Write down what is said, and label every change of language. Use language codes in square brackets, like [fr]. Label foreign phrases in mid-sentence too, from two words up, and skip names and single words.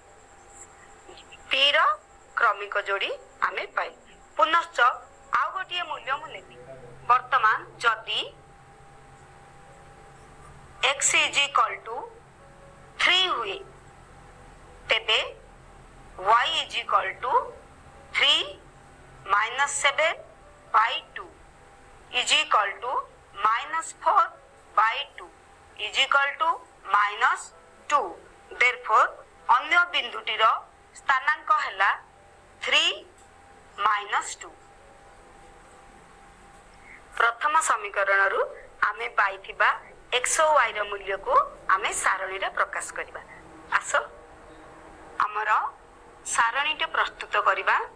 [or] P ର କ୍ରମିକ ଯୋଡ଼ି ଆମେ ପାଇ ପୁନଶ୍ଚ ଆଉ ଗୋଟିଏ ମୂଲ୍ୟ ମୁଁ ନେବି। ବର୍ତ୍ତମାନ ଯଦି [en] x is equal to 3 [or] ହୁଏ ତେବେ [en] y is equal to 3 minus 7 by 2 is equal to minus 4 by 2 is equal to minus 2। [or] therefore ଅନ୍ୟ ବିନ୍ଦୁଟି ର ସ୍ଥାନାଙ୍କ ହେଲା 3 minus 2। ପ୍ରଥମ ସମୀକରଣ ରୁ ଆମେ ପାଇଥିବା x ଔର y ର ମୂଲ୍ୟ କୋ ଆମେ ସାରଣୀ ରେ ପ୍ରକାଶ କରିବା। ଆସୋ ହମର ସାରଣୀ ଟେ ପ୍ରସ୍ତୁତ କରିବା।